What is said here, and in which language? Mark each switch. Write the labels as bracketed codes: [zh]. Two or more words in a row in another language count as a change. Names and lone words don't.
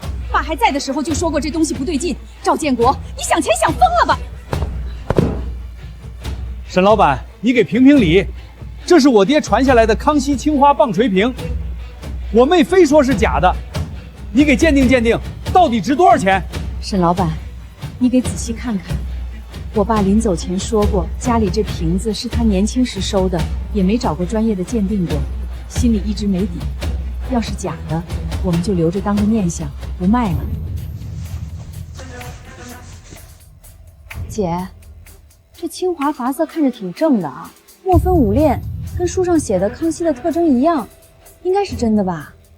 [zh] 爸還在的時候就說過這東西不對勁。趙建國，你想錢想瘋了吧？沈老闆，你給評評理，這是我爹傳下來的康熙青花棒槌瓶，我妹非說是假的，你給鑑定鑑定，到底值多少錢？沈老闆，你給仔細看看。我爸临走前说过，家里这瓶子是他年輕時收的，也沒找過專業的鑑定過，心裡一直沒底。要是假的，我們就留着當個念想，不賣了。姐，這清華髮色看着挺正的啊，墨分五鏈，跟書上寫的康熙的特徵一樣，應該是真的吧？